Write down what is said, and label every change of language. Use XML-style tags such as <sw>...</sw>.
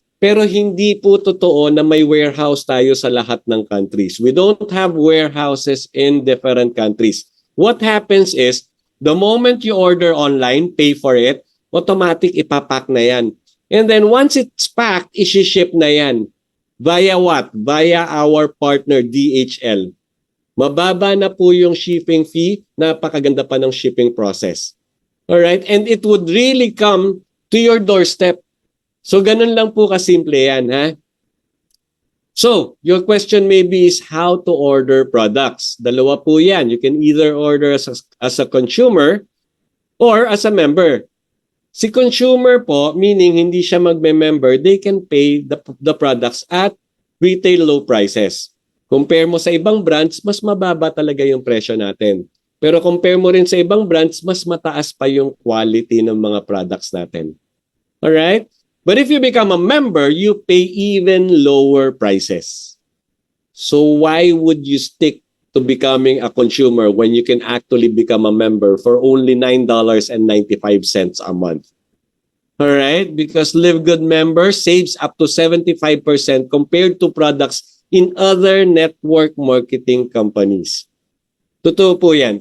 <tl>Pero hindi po totoo na may warehouse tayo sa lahat ng countries.</tl> <en>We don't have warehouses in different countries. What happens is, the moment you order online, pay for it, automatic</en> <tl>ipapack na yan.</tl> <en>And then once it's packed,</en> <tl>isi-ship na yan.</tl> <en>Via what? Via our partner DHL.</en> <tl>Mababa na po yung shipping fee, napakaganda pa ng shipping process. Alright?</tl> <en>And it would really come to your doorstep.</en> <tl>So ganun lang po kasimple yan, ha?</tl> <en>So, your question maybe is how to order products.</en> <tl>Dalawa po yan.</tl> <en>You can either order as a consumer or as a member.</en> <tl>Si consumer po, meaning hindi siya magme-member,</tl> <en>they can pay the products at retail low prices.</en> <tl>Compare mo sa ibang brands, mas mababa talaga yung presyo natin. Pero compare mo rin sa ibang brands, mas mataas pa yung quality ng mga products natin.</tl> <en>Alright? But if you become a member, you pay even lower prices. So why would you stick to becoming a consumer when you can actually become a member for only $9.95 a month? Alright? Because Live Good member saves up to 75% compared to products in other network marketing companies.</en> <tl>Totoo po yan.</tl>